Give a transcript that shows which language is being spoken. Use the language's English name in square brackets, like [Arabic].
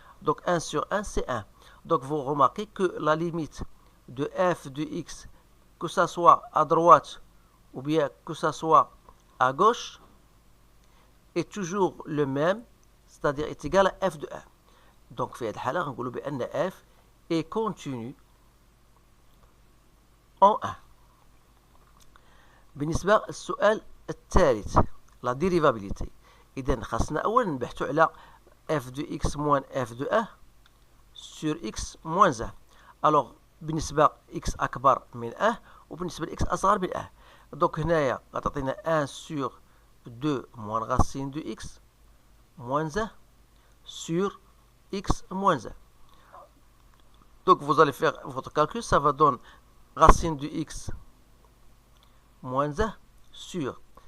[French] Donc 1 sur 1, c'est 1. Donc vous remarquez que la limite de f de x, que ça soit à droite ou bien que ça soit à gauche, est toujours le même, c'est-à-dire est égal à f de 1. Donc [Arabic] في هذه الحالة غنقولوا بأن [French] f est continu en 1. [Arabic] بالنسبة للسؤال الثالث لا ديريفابيليتي، إذا خاصنا أولا نبحثوا على [French] f de x moins f de 1 sur x moins 1. [Arabic] alors بالنسبة x أكبر من 1 وبالنسبة ل x أصغر من 1. [French] donc [Arabic] هنايا غتعطينا [French] 1 sur 2 moins racine de x moins 1 sur x moins 1. Donc vous allez faire votre calcul, ça va donner racine de x moins 1 sur.